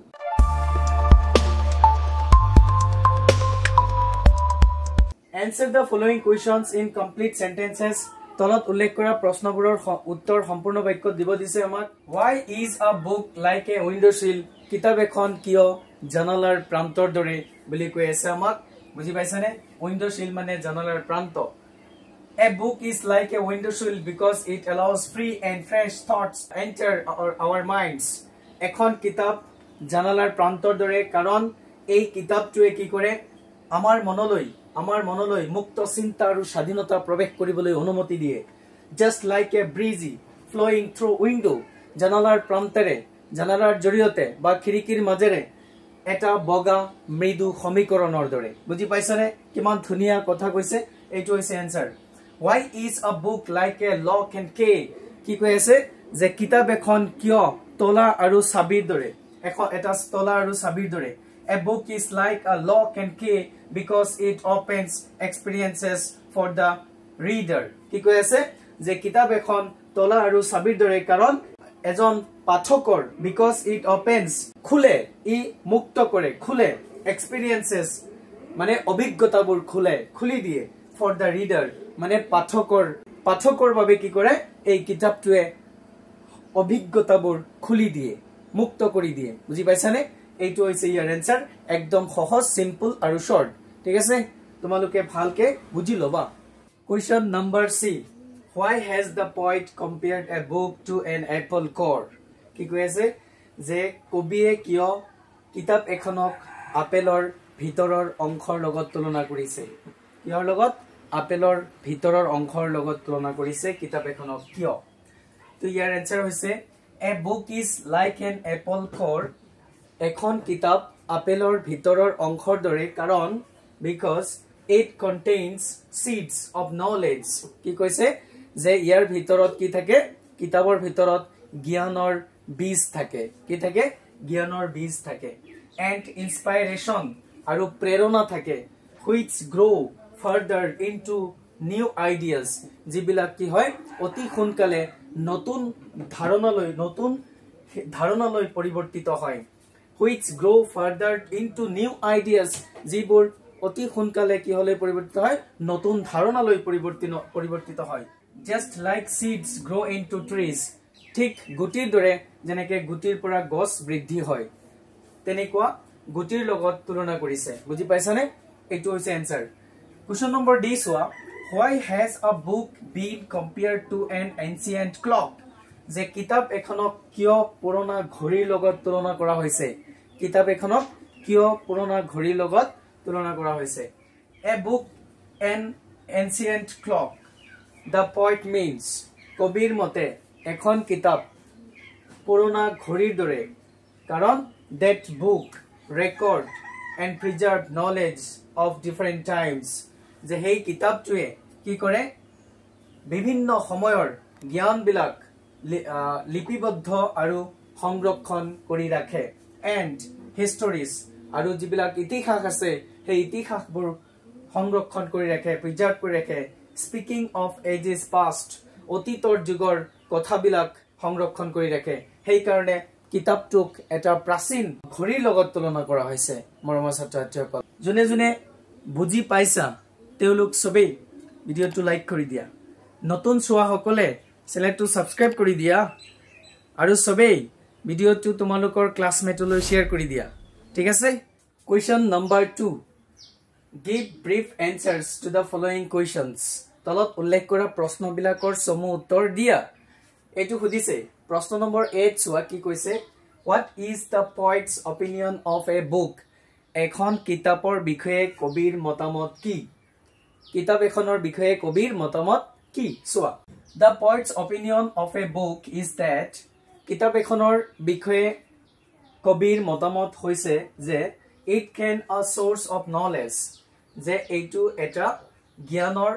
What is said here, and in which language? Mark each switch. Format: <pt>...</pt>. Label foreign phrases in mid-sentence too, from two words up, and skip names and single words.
<en>Answer the following questions in complete sentences</en> <as>তলত উল্লেখ কৰা প্ৰশ্নবোৰৰ উত্তৰ সম্পূৰ্ণ বাক্যত দিব দিছে আমাক</as> <en>Why is a book like a window sill</en> <as>কিতাপ এখন কিয় জানালাৰ প্ৰান্তৰ দৰে বুলি কৈ আছে আমাক বুজি পাইছানে</as> <en>window sill</en> <as>মানে জানালাৰ প্ৰান্ত</as> <en>A book is like a window sill because it allows free and fresh thoughts enter our minds</en> <as>এখন কিতাপ জানালাৰ প্ৰান্তৰ দৰে কাৰণ এই কিতাপটোৱে কি কৰে আমাৰ মনলৈ মুক্ত চিন্তা আৰু স্বাধীনতা প্ৰৱেশ কৰিবলৈ অনুমতি দিয়ে</as> <en>just like a breeze flowing through window</en> <as>জানালাৰ প্ৰান্তেৰে জানালাৰ জৰিয়তে বা খিৰিকীৰ মাজেৰে এটা বগা মৃদু সমীকৰণৰ দৰে বুজি পাইছানে কিমান ধুনিয়া কথা কৈছে এইটো হৈছে আনসাৰ</as> <en>why is a book like a lock and key</en> <as>কি কৈ আছে যে কিতাপ এখন কিয় তলা আৰু চাবিৰ দৰে এটা তলা আৰু চাবিৰ দৰে</as> <en>A book is like a lock and key because it opens experiences for the reader.</en> <as>কি কৈ আছে যে কিতাপ এখন তলা আৰু চাবিৰ দৰে কাৰণ এজন পাঠকৰ</as> <en>because it opens</en> <as>খুলে ই মুক্ত কৰে খুলে experiences মানে অভিজ্ঞতাবোৰ খুলি দিয়ে</as> <en>for the reader</en> <as>মানে পাঠকৰ বাবে কি কৰে এই কিতাপটোৱে অভিজ্ঞতাবোৰ খুলি দিয়ে মুক্ত কৰি দিয়ে বুজি পাইছানে এইটো হৈছে ইয়াৰ আনসাৰ একদম সহজ সিম্পল আৰু শৰ্ট ঠিক আছে তোমালোকে ভালকে বুজি লবা</as> <en>question number C why has the poet compared a book to an apple core</en> <as>কি কৈ আছে যে কবিয়ে কিয় কিতাপ এখনক আপেলৰ ভিতৰৰ অংশৰ লগত তুলনা কৰিছে ইয়াৰ লগত আপেলৰ ভিতৰৰ অংশৰ লগত তুলনা কৰিছে কিতাপ এখনক কিয় তো ইয়াৰ আনসাৰ হৈছে</as> <en>a book is like an apple core</en> <as>এখন কিতাপ আপেলৰ ভিতৰৰ অংশৰ দৰে কাৰণ</as> <en>because it contains seeds of knowledge</en> <as>কি কৈছে যে ইয়াৰ ভিতৰত কি থাকে কিতাপৰ ভিতৰত জ্ঞানৰ বীজ থাকে কি থাকে জ্ঞানৰ বীজ থাকে</as> <en>and inspiration</en> <as>আৰু প্ৰেৰণা থাকে</as> <en>which grow further into new ideas</en> <as>যিবিলাক কি হয় অতি সোনকালে নতুন ধাৰণালৈ পৰিৱৰ্তিত হয়</as> <en>which grow further into new ideas</en> <as>যিবোৰ অতি সোনকালে কি হলে পৰিৱৰ্তিত হয় নতুন ধাৰণালৈ পৰিৱৰ্তিত হয়</as> <en>just like seeds grow into trees</en> <as>ঠিক গুটিৰ দৰে যেনেকৈ গুটিৰ পৰা গছ বৃদ্ধি হয় তেনেকুৱা গুটিৰ লগত তুলনা কৰিছে বুজি পাইছানে এইটো হৈছে আনসাৰ</as> <en>question number D</en> <as>সোৱা</as> <en>why has a book been compared to an ancient clock</en> <as>যে কিতাপ এখনক কিয় পুৰণা ঘড়ীৰ লগত তুলনা কৰা হৈছে কিতাপ এখনক কিয় পুৰণা ঘড়ীৰ লগত তুলনা কৰা হৈছে A</as> <en>book an ancient clock the poet means</en> <as>কবিৰ মতে এখন কিতাপ পুৰণা ঘড়ীৰ দৰে কাৰণ</as> <en>that book record and preserve knowledge of different times যে</en> <as>সেই কিতাপটোৱে কি কৰে বিভিন্ন সময়ৰ জ্ঞানবিলাক লিপিবদ্ধ আৰু সংৰক্ষণ কৰি ৰাখে</as> <en>and histories</en> <as>আৰু যিবিলাক ইতিহাস আছে সেই ইতিহাসবোৰ সংৰক্ষণ কৰি ৰাখে প্ৰিজাৰ্ভ কৰি ৰাখে</as> <en>speaking of ages past</en> <as>অতীতৰ যুগৰ কথাবিলাক সংৰক্ষণ কৰি ৰাখে সেই কাৰণে কিতাপটোক এটা প্ৰাচীন ঘড়ীৰ লগত তুলনা কৰা হৈছে মৰমৰ ছাত্ৰ ছাত্ৰীসকল জনে বুজি পাইছা তেওঁলোক সবেই ভিডিওটো লাইক কৰি দিয়া নতুন চোৱা সকলে চেনেলটো সাবস্ক্ৰাইব কৰি দিয়া আৰু সবেই ভিডিওটো তোমালোকৰ ক্লাসমেটলৈ শেয়াৰ কৰি দিয়া ঠিক আছে</as> <en>question number 2 give brief answers to the following questions</en> <as>তলত উল্লেখ কৰা প্ৰশ্নবিলাকৰ সমূহ উত্তৰ দিয়া এটো খুদিছে প্ৰশ্ন নম্বৰ 8 চোৱা কি কৈছে</as> <en>what is the poet's opinion of a</en> <as>book এখন কিতাপৰ বিষয়ে কবিৰ মতামত কি কিতাপ এখনৰ বিষয়ে কবিৰ মতামত কি চোৱা</as> <en>the poet's opinion of a book is that</en> <as>কিতাপ এখনৰ বিষয়ে কবিৰ মতামত হৈছে যে</as> <en>it can a source of knowledge</en> <as>যে এইটো এটা জ্ঞানৰ</as>